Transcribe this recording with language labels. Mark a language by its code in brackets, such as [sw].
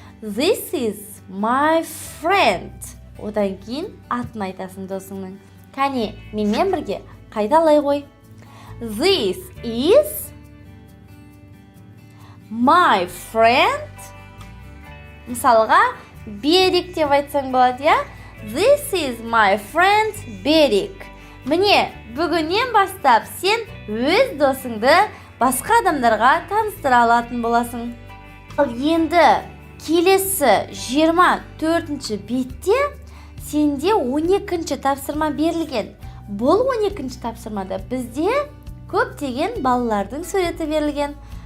[en] This is my friend. [kk] Одан кейін атын айтасың досыңның. Кәне, менімен бірге қайталай қой. [en] This is my friend. [kk] Мысалға, Берік деп айтсаң болады, я? [en] This is my friend Берік. [kk] Міне, бүгіннен бастап сен өз досыңды басқа адамдарға таныстыра алатын боласың. Ал енді келесі 24-ші бетте сенде 12-ші тапсырма берілген. Бұл 12-ші тапсырмада бізде көптеген балалардың суреті берілген.